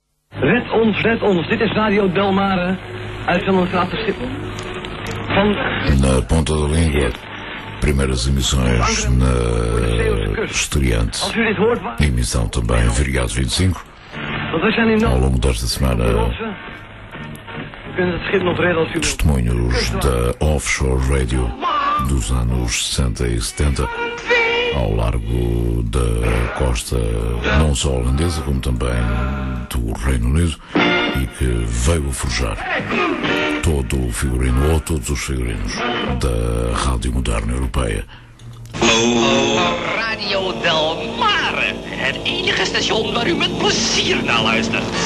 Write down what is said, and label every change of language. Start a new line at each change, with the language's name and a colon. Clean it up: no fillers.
Dutch: Red ons, dit is Radio Delmare, uit Zandelstraat de Schiphol.
Portuguese: Na ponta da língua, primeiras emissões na estreante emissão também Virgado 25. Ao longo desta semana, testemunhos da Offshore Radio dos anos 60 e 70 ao largo da costa não só holandesa como também do Reino Unido, e que veio a forjar todo o figurino ou todos os figurinos da Rádio Moderna Europeia.
Dutch: Rádio Del Mar, het enige station waar u met plezier naar luistert.